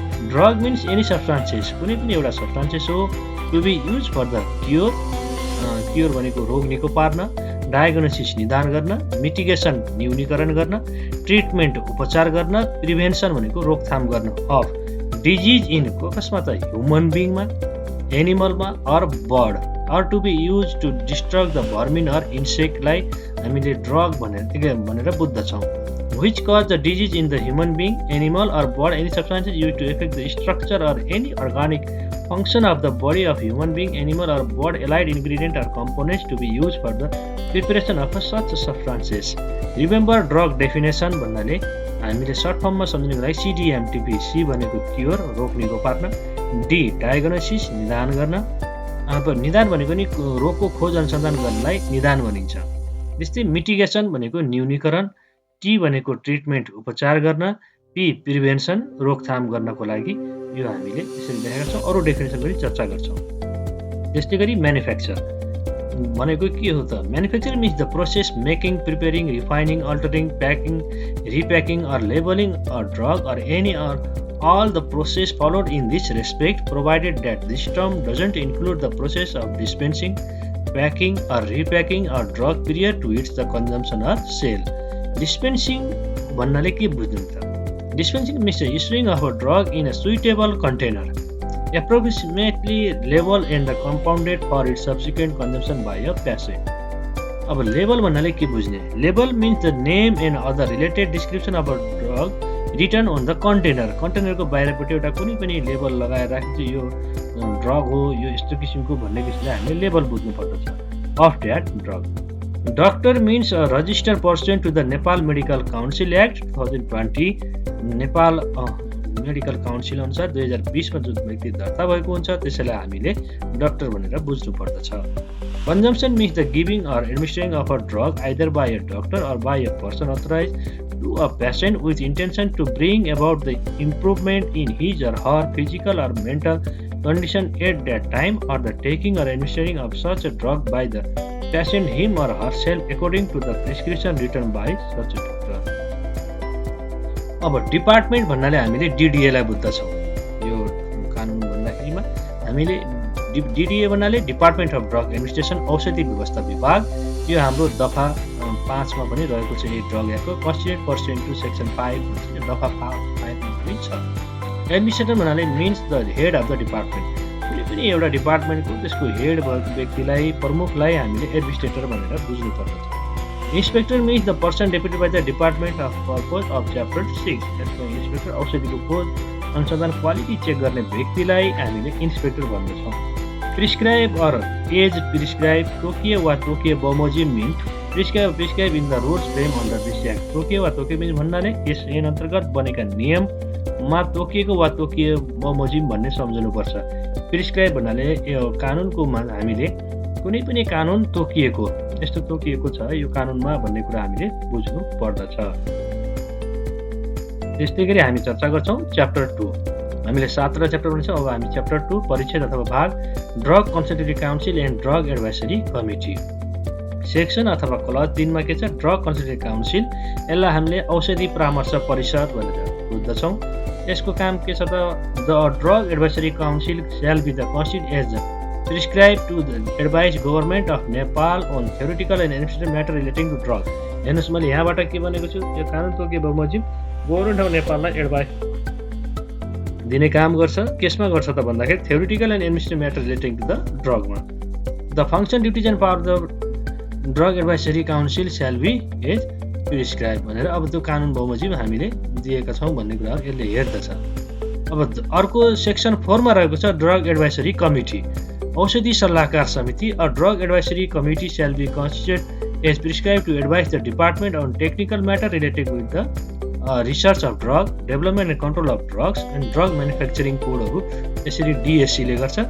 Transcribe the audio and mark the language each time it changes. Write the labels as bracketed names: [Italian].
[English] drug means any substances, [Nepali] कुनै पनि एउटा सब्सटान्सेस हो, [English] to be use for the cure [Nepali] भनेको रोग निको पार्न, [English] diagnosis [Nepali] निदान गर्न, [English] mitigation [Nepali] न्यूनीकरण गर्न, [English] treatment [Nepali] उपचार गर्न, [English] prevention [Nepali] भनेको रोकथाम गर्न [English] of disease in [Nepali] कसमा त [English] human बिङमा, एनिमलमा or bird or to be use to destruct the vermin or इन्सेक्टलाई [Nepali] हामीले ड्रग भनेर बुझ्दछौँ। [English] which cause the disease in the human being, animal, or bird. Any substances used to affect the structure or any organic function of the body of human being, animal, or bird. Allied ingredient or components to be used for the preparation of such substances. Remember drug definition [Nepali] भन्नाले हामीले short फर्ममा सम्झिनुको लागि CDMTP. C भनेको cure, रोक्नेको पार्न. D diagnosis, निदान गर्न. अब निदान भनेको नि रोगको खोज अनुसन्धान गर्नलाई निदान भनिन्छ. त्यस्तै मिटिगेसन भनेको न्यूनीकरण. T भनेको ट्रिटमेन्ट, उपचार गर्न. P प्रिभेन्सन, रोकथाम गर्नको लागि. यो हामीले यसरी लेखेका छौँ. अरू डेफिनेसन पनि चर्चा गर्छौँ. त्यस्तै गरी म्यानुफ्याक्चर भनेको के हो त? [English] Manufacture means the process making, preparing, refining, altering, packing, repacking or labelling a drug or any or all the process followed in this respect, provided that this term doesn't include the process of dispensing, packing or repacking a drug prior to its the consumption or sale. [Nepali] Dispensing भन्नाले के बुझ्नु त? [English] Dispensing means the issuing of a drug in a suitable container, approximately labeled and compounded for its subsequent consumption by a patient. [Nepali] अब label भन्नाले के बुझ्ने? [English] Label means the name and other related description of a drug written on the container. [Nepali] कन्टेनरको बाहिरपट्टि एउटा कुनै पनि label लगाएर राखिन्छ, यो ड्रग हो, यो यस्तो किसिमको भन्ने किसिमले हामीले लेबल बुझ्नु पर्दछ. [English] Of that drug. Doctor means a registered pursuant to the Nepal Medical Council Act 2020. [Nepali] Nepal medical council अनुसार 2020 मा जुन व्यक्ति दर्ता भएको हुन्छ त्यसैलाई हामीले डाक्टर भनेर बुझ्नु पर्दछ. [English] Consumption means the giving or administering of a drug either by a doctor or by a person authorized to a patient with intention to bring about the improvement in his or her physical or mental condition at that time, or the taking or administering of such a drug by the patient him or herself according to the prescription written by such a doctor. [Nepali] अब department भन्नाले हामीले DDA लाई बुझ्दछौँ. यो कानुन भन्दाखेरिमा हामीले DDA भन्नाले department of drug administration, औषधि व्यवस्था विभाग. यो हाम्रो दफा 5 मा पनि रहेको छ. यो drug एक्टको [English] constitute pursuant to section 5 [Nepali] दफा 5 मा पनि छ. एडमिनिस्ट्रेटर भन्नाले [English] Means the head of the department. [Nepali] कुनै पनि एउटा डिपार्टमेन्टको त्यसको हेड भएको व्यक्तिलाई, प्रमुखलाई हामीले एडमिनिस्ट्रेटर भनेर बुझ्नु पर्दछ. [English] Inspector means the person deputed by the Department of Purpose of Chapter 6. [Nepali] त्यसको इन्स्पेक्टर औषधिको खोज अनुसन्धान क्वालिटी चेक गर्ने व्यक्तिलाई हामीले inspector भन्दछौँ. [English] prescribe or as prescribe, [Nepali] तोकिए वा तोकिए बमोजिम [English] Means prescribe in the rules frame under this act. [Nepali] तोकिए वा तोकिए मिन्स भन्नाले यस ऐन अन्तर्गत बनेका नियममा तोकिएको वा तोकिए बमोजिम भन्ने सम्झनुपर्छ. प्रिस्क्राइब भन्नाले यो कानुनको हामीले कुनै पनि कानुन तोकिएको, यस्तो तोकिएको छ यो कानुनमा भन्ने कुरा हामीले बुझ्नु पर्दछ. त्यस्तै गरी हामी चर्चा गर्छौँ च्याप्टर 2. हामीले 17 च्याप्टर भन्छौँ. अब हामी च्याप्टर 2 परिच्छेद अथवा भाग drug consultative council and drug एडभाइसरी committee. Section अथवा क्लज 3 मा के छ? Drug consultative council. यसलाई हामीले औषधि परामर्श परिषद भनेर बुझ्दछौँ. यसको काम के छ त? [English] The drug advisory council shall be the constituted as prescribed to the advise government of Nepal on theoretical and administrative matter relating to drug. [Nepali] हेर्नुहोस् मैले यहाँबाट के भनेको छु? यो कानुन तोके बमोजिम गभर्नमेन्ट अफ नेपाललाई एडभाइस दिने काम गर्छ. केसमा गर्छ त भन्दाखेरि [English] theoretical and administrative matter relating to the drug [Nepali] मा. [English] The function, duties and power of the drug advisory council shall be as prescribed [Nepali] भनेर अब त्यो कानुन बमोजिम हामीले दिएका छौँ भन्ने कुरा यसले हेर्दछ. अब अर्को सेक्सन 4 मा रहेको छ ड्रग एडभाइसरी कमिटी. औषधि सल्लाहकार समिति. [English] A drug advisory committee shall be constituted as prescribed to advise the department on technical matter related with the research of drug, development and control of drugs and drug manufacturing [Nepali] कोडहरू यसरी DSC ले गर्छ.